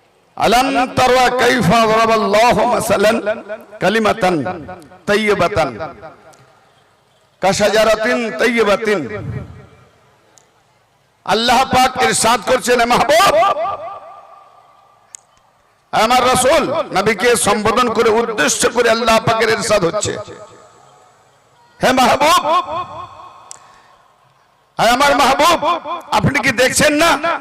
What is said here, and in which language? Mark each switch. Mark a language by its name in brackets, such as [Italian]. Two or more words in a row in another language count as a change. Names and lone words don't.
[Arabic] ألم تر كيف ضرب الله مثلا كلمة طيبة كشجرة طيبة. [Bangla] আল্লাহ পাক ইরশাদ করছেন, মাহবুব আমার রাসূল নবীকে সম্বোধন করে উদ্দেশ্য করে আল্লাহ পাকের ইরশাদ হচ্ছে, হে মাহবুব, আমার মাহবুব আপনি কি দেখছেন না